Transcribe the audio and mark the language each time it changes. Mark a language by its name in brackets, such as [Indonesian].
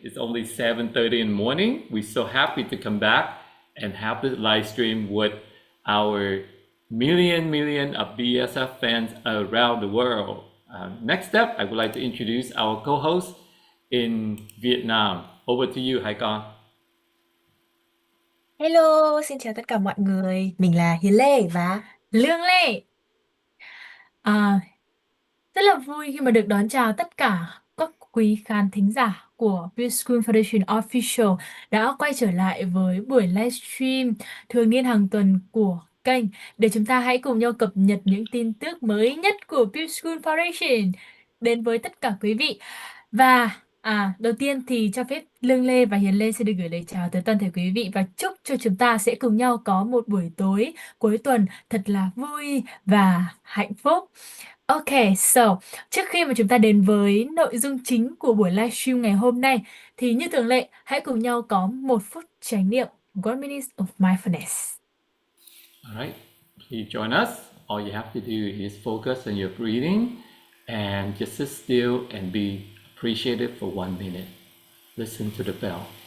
[English] It's only 7:30 in the morning. We're so happy to come back and have this live stream with our million of BaSF fans around the world. Next up, I would like to introduce our co-host in Vietnam. Over to you, Hai Con. [Vietnamese] Hello, xin chào tất cả mọi người. Mình là Hiền Lê và Lương Lê. À, Rất là vui khi mà được đón chào tất cả các quý khán thính giả của wFundraised Foundation Official đã quay trở lại với buổi livestream thường niên hàng tuần của kênh để chúng ta hãy cùng nhau cập nhật những tin tức mới nhất của wFundraised Foundation đến với tất cả quý vị. Và đầu tiên thì cho phép Lương Lê và Hiền Lê sẽ được gửi lời chào tới toàn thể quý vị và chúc cho chúng ta sẽ cùng nhau có một buổi tối cuối tuần thật là vui và hạnh phúc. Okay, so trước khi mà chúng ta đến với nội dung chính của buổi livestream ngày hôm nay thì như thường lệ hãy cùng nhau có 1 phút chánh niệm, [English] 1 minute of mindfulness. All right, please join us. All you have to do is focus on your breathing and just sit still and be appreciative for 1 minute. Listen to the bell.